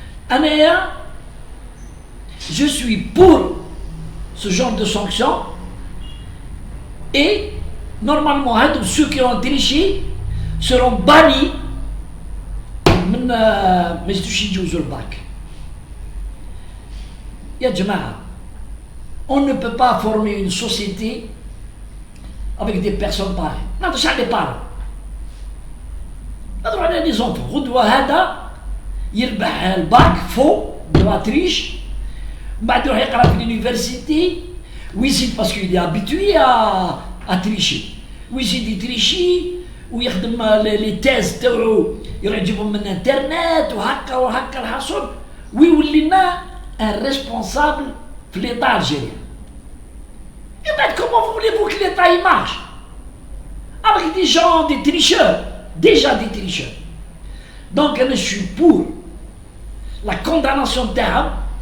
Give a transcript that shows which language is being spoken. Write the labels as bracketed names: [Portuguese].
[Arabic] أنا [French] je suis pour ce genre de sanctions et normalement ceux qui ont triché seront bannis [Arabic] من ما يجوش يجوزوا الباك. يا جماعة, [French] on ne peut pas former une société avec des personnes pareilles. [Arabic] ما نهضرش على [French] les parents, [Arabic] نهضروا على [French] les enfants. [Arabic] غدوة هذا يربح الباك فو [French] de la triche, [Arabic] بعد يروح يقرا في l'université ويزيد [French] parce qu'il est habitué à tricher, [Arabic] ويزيد يتريشي ويخدم لي تيز تاعو يروح يجيبهم من انترنت وهكا الحصول ويولي لنا ان ريسبونسابل في [French] l'état algérien. Et ben comment voulez-vous que l'état il marche avec des gens, des tricheurs, déjà des tricheurs. Donc je suis pour la condamnation de terrain.